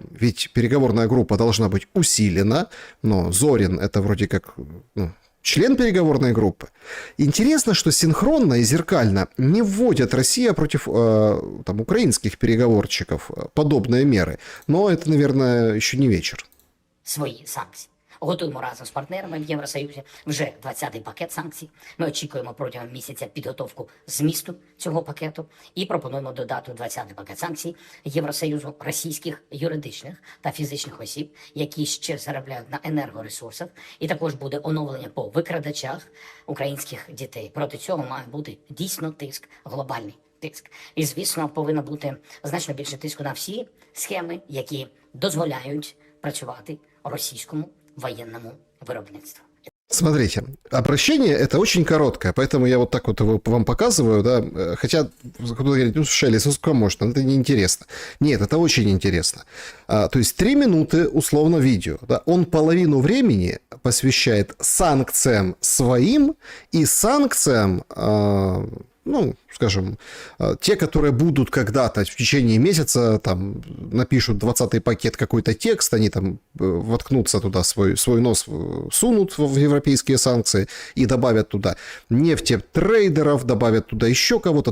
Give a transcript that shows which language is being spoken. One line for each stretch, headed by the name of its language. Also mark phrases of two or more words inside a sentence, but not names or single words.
Russian: Ведь переговорная группа должна быть усилена, но Зорин это вроде как, ну, член переговорной группы. Интересно, что синхронно и зеркально не вводят Россия против там, украинских переговорщиков подобные меры. Но это, наверное, еще не вечер.
Ukrainian: Свої санкції. Готуємо разом з партнерами в Євросоюзі вже 20-й пакет санкцій. Ми очікуємо протягом місяця підготовку змісту цього пакету і пропонуємо додати 20-й пакет санкцій Євросоюзу російських юридичних та фізичних осіб, які ще заробляють на енергоресурсах. І також буде оновлення по викрадачах українських дітей. Проти цього має бути дійсно тиск, глобальний тиск. І, звісно, повинно бути значно більше тиску на всі схеми, які дозволяють працювати російському воєнному виробництву.
Russian: Смотрите, обращение это очень короткое, поэтому я вот так вот его вам показываю, да, хотя кто-то говорит, ну, Шелли, сколько можно, это неинтересно. Нет, это очень интересно. То есть 3 минуты условно видео, да, он половину времени посвящает санкциям своим и санкциям, ну, скажем, те, которые будут когда-то в течение месяца, там, напишут 20-й пакет какой-то текст, они там воткнутся туда, свой нос сунут в европейские санкции и добавят туда нефтетрейдеров, добавят туда еще кого-то.